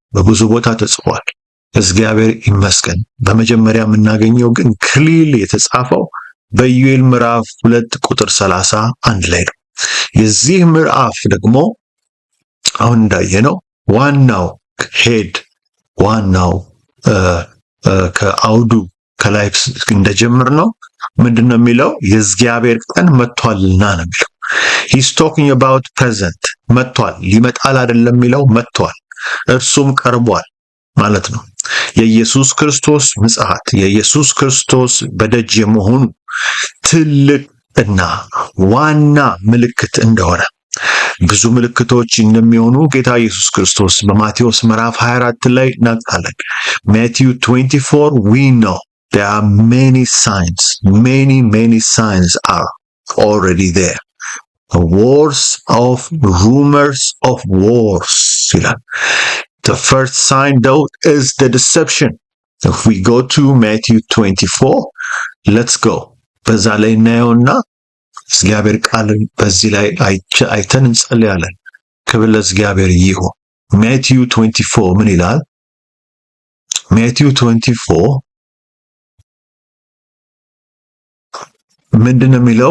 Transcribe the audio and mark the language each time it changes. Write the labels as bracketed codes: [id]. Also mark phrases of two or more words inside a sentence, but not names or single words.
[am] እግዚአብሔር ይመስገን። በመጀመሪያ የምናገኘው ግን ክሊል የተጻፈው በኢዩኤል ምዕራፍ 2 ቁጥር 31 ላይ ነው። የዚህ ምዕራፍ ደግሞ አሁን እንዳየነው ዋናው ከአውዱ ከላይ እንደጀምር ነው ምንድነው የሚለው? የእግዚአብሔር ቀን መጥቷልና ነው የሚለው። [en] he's talking about present [am] መጥቷል። ሊመጣል አይደለም የሚለው መጥቷል፣ እርሱም ቀርቧል ማለት ነው። የኢየሱስ ክርስቶስ ምጽአት፣ የኢየሱስ ክርስቶስ በደጅ የመሆኑ ትልቅና ዋና ምልክት እንደሆነ ብዙ ምልክቶች እንደሚሆኑ ጌታ ኢየሱስ ክርስቶስ በማቴዎስ ምዕራፍ 24 ላይ እናውቃለን። [en] Matthew 24 we know there are many signs, many signs are already there. Wars of rumors of wars. The first sign though is the deception. If we go to Matthew 24, let's go. [am] በዛ ላይ እናየውና እግዚአብሔር ቃል በዚህ ላይ አይተን እንጸልያለን። ክብር ለእግዚአብሔር ይሁን። Matthew 24 ምን ይላል? Matthew 24 ምንድነው የሚለው?